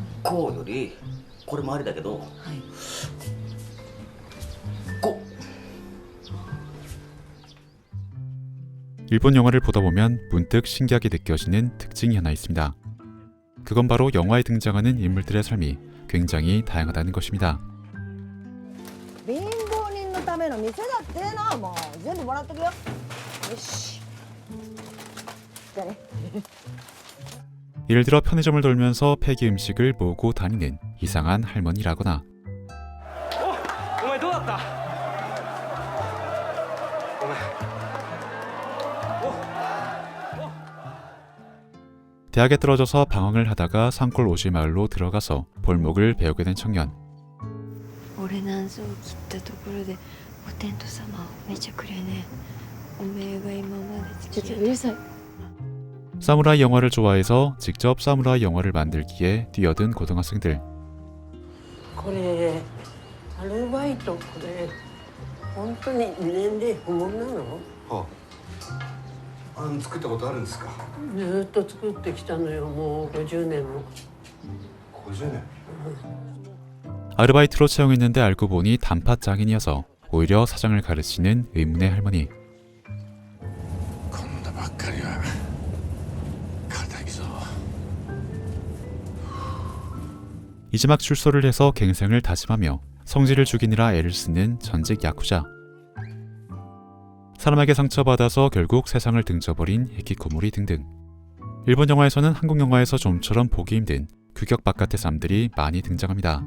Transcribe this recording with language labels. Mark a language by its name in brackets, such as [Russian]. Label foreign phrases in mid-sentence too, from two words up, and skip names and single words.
[Japanese] こうよりこれもありだけど、はい。こ [Korean] 일본 영화를 보다 보면 문득 신기하게 느껴지는 특징이 하나 있습니다. 그건 바로 영화에 등장하는 인물들의 삶이 굉장히 다양하다는 것입니다. [Japanese] 貧乏人のための店だってな、もう全部もらっとくよ。よし。じゃあね。 [Korean] 예를 들어 편의점을 돌면서 폐기 음식을 모으고 다니는 이상한 할머니라거나 [Japanese] お前どうだった？ごめん。 [Korean] 대학에 떨어져서 방황을 하다가 산골 오지마을로 들어가서 볼목을 배우게 된 청년. [Japanese] 俺なんぞを切ったところでお天道様をめちゃくれねおめえが今まで付き合ってうるさい。 [Korean] 사무라이 영화를 좋아해서 직접 사무라이 영화를 만들기에 뛰어든 고등학생들. [Japanese] これアルバイトこれ本当に年齢不問なの？はあ、作ったことあるんですか？ずーっと作ってきたのよ。もう50年も。 50年。 [Korean] 아르바이트로 채용했는데 알고 보니 단팥장인이어서 오히려 사장을 가르치는 의문의 할머니. [Japanese] こんなばっかりは堅いぞ。 [Korean] 이제 막 출소를 해서 갱생을 다짐하며 성질을 죽이느라 애를 쓰는 전직 야쿠자. 사람에게 상처받아서 결국 세상을 등져버린 히키코모리 등등. 일본 영화에서는 한국 영화에서 좀처럼 보기 힘든 규격 바깥의 삶들이 많이 등장합니다.